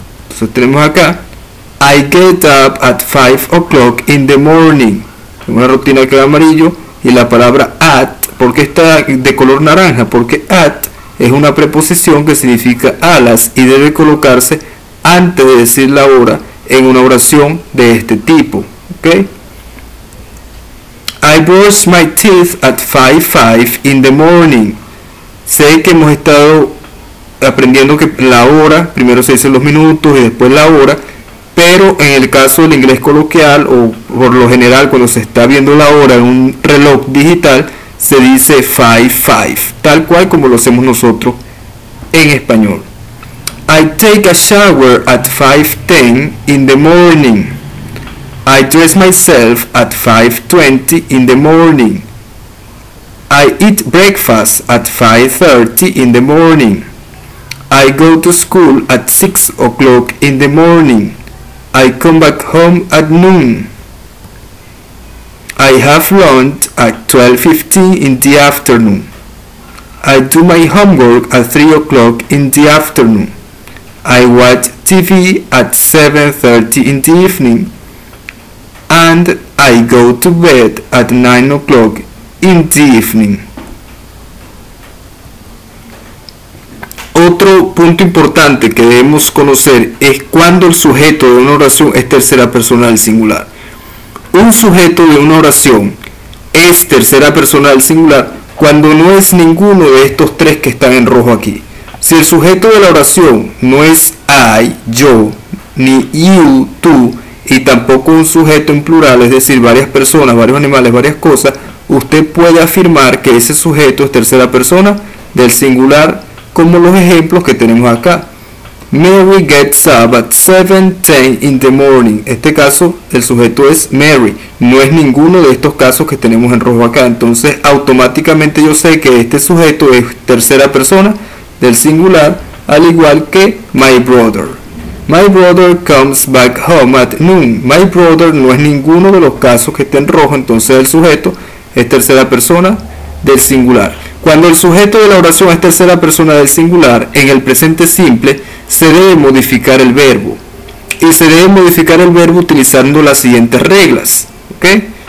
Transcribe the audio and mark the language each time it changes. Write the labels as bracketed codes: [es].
[es] Entonces tenemos acá [en] I get up at 5 o'clock in the morning. [es] Una rutina que va amarillo y la palabra at, ¿por qué está de color naranja? Porque at es una preposición que significa a las y debe colocarse antes de decir la hora en una oración de este tipo. ¿Okay? [en] I brush my teeth at 5:05 in the morning. [es] Sé que hemos estado aprendiendo que la hora, primero se dicen los minutos y después la hora, pero en el caso del inglés coloquial o por lo general cuando se está viendo la hora en un reloj digital se dice 5:05, tal cual como lo hacemos nosotros en español. [en] I take a shower at 5:10 in the morning. I dress myself at 5:20 in the morning. I eat breakfast at 5:30 in the morning. I go to school at 6 o'clock in the morning. I come back home at noon. I have lunch at 12:15 in the afternoon. I do my homework at 3 o'clock in the afternoon. I watch TV at 7:30 in the evening. And I go to bed at 9 o'clock in the evening. [es] Otro punto importante que debemos conocer es cuando el sujeto de una oración es tercera persona del singular. Un sujeto de una oración es tercera persona del singular cuando no es ninguno de estos tres que están en rojo aquí. Si el sujeto de la oración no es I, yo, ni you, tú, y tampoco un sujeto en plural, es decir, varias personas, varios animales, varias cosas, usted puede afirmar que ese sujeto es tercera persona del singular, como los ejemplos que tenemos acá. [en] Mary gets up at 7:10 in the morning. [es] Este caso, el sujeto es Mary. No es ninguno de estos casos que tenemos en rojo acá. Entonces, automáticamente yo sé que este sujeto es tercera persona del singular, al igual que [en] my brother. My brother comes back home at noon. My brother [es] no es ninguno de los casos que está en rojo. Entonces, el sujeto es tercera persona del singular. Cuando el sujeto de la oración es tercera persona del singular, en el presente simple se debe modificar el verbo. Y se debe modificar el verbo utilizando las siguientes reglas. ¿Okay?